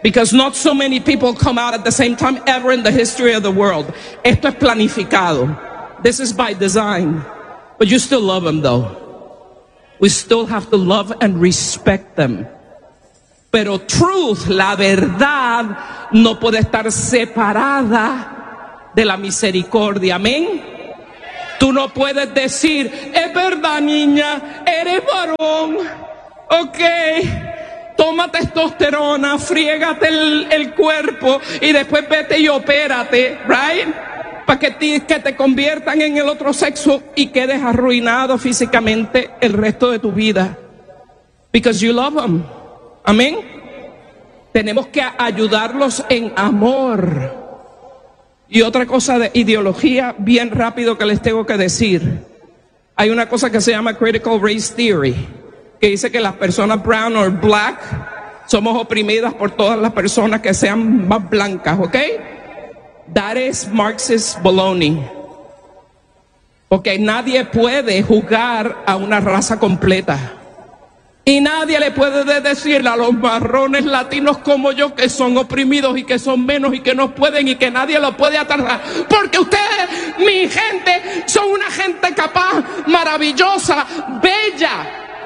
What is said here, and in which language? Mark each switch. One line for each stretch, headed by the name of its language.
English: Because not so many people come out at the same time ever in the history of the world.
Spanish: Esto es planificado.
English: This is by design. But you still love them though. We still have to love and respect them.
Spanish: Pero truth, la verdad, no puede estar separada de la misericordia, amén. Tú no puedes decir, es verdad, niña, eres varón, ok, toma testosterona, friégate el cuerpo y después vete y opérate, right, para que te conviertan en el otro sexo y quedes arruinado físicamente el resto de tu vida,
English: because you love them,
Spanish: amén. Tenemos que ayudarlos en amor. Y otra cosa de ideología, bien rápido, que les tengo que decir. Hay una cosa que se llama Critical Race Theory, que dice que las personas
English: brown or black
Spanish: somos oprimidas por todas las personas que sean más blancas, ¿ok?
English: That is Marxist baloney.
Spanish: Porque nadie puede juzgar a una raza completa. Y nadie le puede decir a los marrones latinos como yo que son oprimidos y que son menos y que no pueden y que nadie lo puede atar. Porque ustedes, mi gente, son una gente capaz, maravillosa, bella.